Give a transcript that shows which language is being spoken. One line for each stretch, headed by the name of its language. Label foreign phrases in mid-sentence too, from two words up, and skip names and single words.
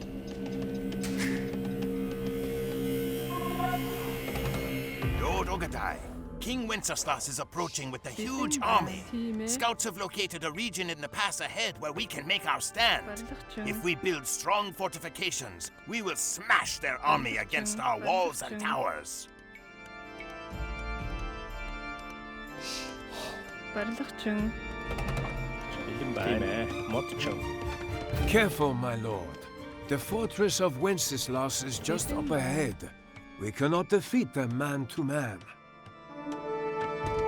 English: Lord Ogedai, King Wenceslas is approaching with a huge army. Scouts have located a region in the pass ahead where we can make our stand. If we build strong fortifications, we will smash their army against our walls and towers.
Mongolian: Барилгачин. Бэлэн бай. Модчин.
English: Careful, my lord. The fortress of Wenceslas is just up ahead. We cannot defeat them man to man.